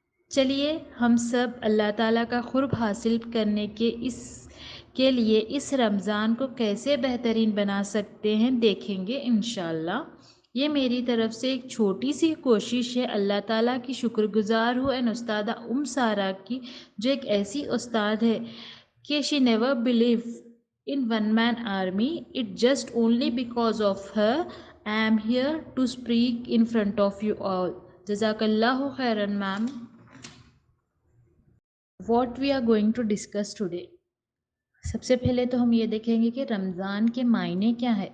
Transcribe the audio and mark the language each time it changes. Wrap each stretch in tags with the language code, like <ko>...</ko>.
<ur>چلیے ہم سب اللہ تعالیٰ کا قرب حاصل کرنے کے لیے اس رمضان کو کیسے بہترین بنا سکتے ہیں دیکھیں گے انشاءاللہ. یہ میری طرف سے ایک چھوٹی سی کوشش ہے. اللہ تعالیٰ کی شکر گزار ہوں اینڈ استادہ سارا کی، جو ایک ایسی استاد ہے کہ</ur> <en>she never believed in one man army. It just only because of her I am here to speak in front of you all. Jazakallahu khairan ma'am. What we are going to discuss today.</en> <ur>سب سے پہلے تو ہم یہ دیکھیں گے کہ رمضان کے معنی کیا ہے.</ur>